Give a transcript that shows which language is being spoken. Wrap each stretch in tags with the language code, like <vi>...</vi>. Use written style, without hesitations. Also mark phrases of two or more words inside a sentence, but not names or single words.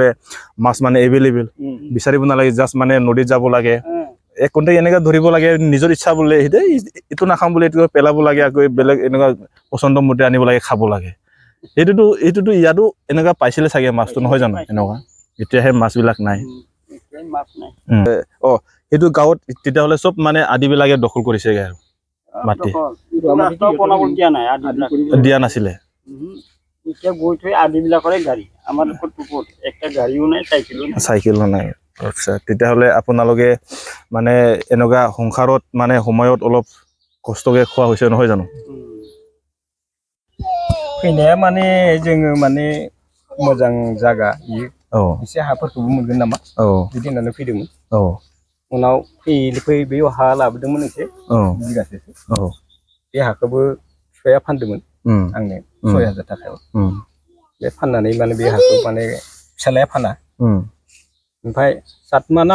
<as>মাছ মানে এভেইলেবল বিচাৰিব নালাগে জাষ্ট মানে নদীত যাব লাগে এক ঘণ্টা এনেকৈ ধৰিব লাগে নিজৰ ইচ্ছা বোলে এইটো নাখাম বোলে এইটো পেলাব লাগে আকৌ বেলেগ এনেকুৱা পচন্দ মতে আনিব লাগে খাব লাগে এইটোতো ইয়াতো এনেকুৱা পাইছিলে চাগে মাছটো নহয় জানো এনেকুৱা এতিয়াহে মাছবিলাক নাই সেইটো গাঁৱত তেতিয়াহ'লে চব মানে আদিবিলাকে দখল কৰিছেগৈ আৰু মাটি দিয়া নাছিলে এতিয়া গৈ থৈ আদিবিলাকৰে গাড়ী আমাৰ একটা গাড়ীও নাই চাইকেলো নাই আচ্ছা তেতিয়াহ'লে আপোনালোকে মানে এনেকুৱা সংসাৰত মানে সময়ত অলপ কষ্টকৈ খোৱা হৈছে নহয় জানো</as> <brx>फैनाया माने जोङो माने मोजां जागा एसे हाफोरखौबो मोनगोन नामा बिदि होननानै फैदोंमोन उनाव फैयै बेयाव हा लाबोदोंमोन एसे बिगासेसो बे हाखौबो फिफाया फानदोंमोन आंनो 6,000 थाखायाव बे फाननानै माने बे हाखौ माने फिसालाया फाना ओमफ्राय 7 माह ना</brx>